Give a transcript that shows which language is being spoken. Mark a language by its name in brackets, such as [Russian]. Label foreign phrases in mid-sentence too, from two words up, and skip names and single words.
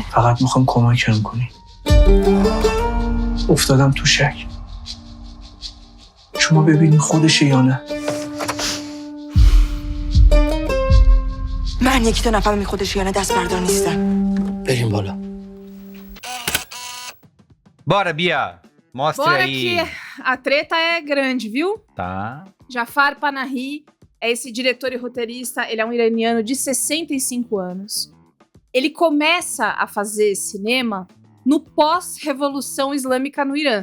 [Persian] فقط میخوام کمکم کنی. افتادم تو شک. شما ببینین خودشه یا نه. من یکی تو نفهمی خودش یا نه دست بردار نیستم. بریم بالا. [Portuguese] Bora, Bia. Mostre Bora aí. que a treta é grande, viu? Tá. Jafar Panahi é esse diretor e roteirista, ele é um iraniano de 65 anos. Ele começa a fazer cinema no pós-revolução islâmica no Irã.